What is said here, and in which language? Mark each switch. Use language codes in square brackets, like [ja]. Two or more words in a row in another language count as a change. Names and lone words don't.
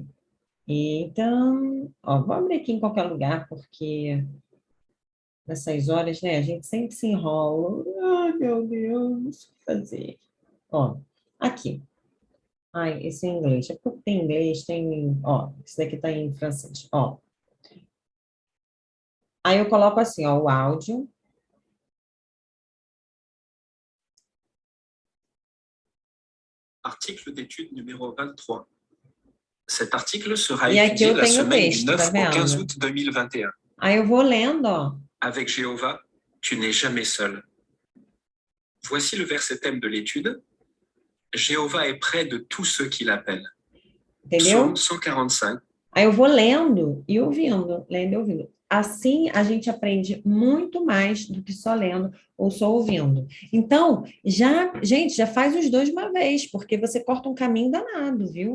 [pt] Então, ó, vou abrir aqui em qualquer lugar, porque nessas horas, né, a gente sempre se enrola. Ai, meu Deus, o que fazer? Ó, aqui. Ai, esse é em inglês. É porque tem inglês, tem. Ó, esse daqui tá em francês. Ó. Aí eu coloco assim, ó, o áudio. [fr] Article d'étude numéro 23. Cet article sera [pt] E aqui [fr] étudié [pt] eu [fr] la [pt] tenho o [fr] semaine du [pt] texto, tá [fr] 9 au 15 [pt] vendo? [fr] août 2021. [pt] Aí eu vou lendo, ó. [fr] Avec Jéhovah, tu n'es jamais seul. Voici le verset thème de l'étude. Jéhovah est près de tous ceux qui l'appellent. [pt] Entendeu? [fr] Psaume 145. [pt] Aí eu vou lendo e ouvindo, lendo e ouvindo. Assim, a gente aprende muito mais do que só lendo ou só ouvindo. Então, gente, já faz os dois de uma vez, porque você corta um caminho danado, viu?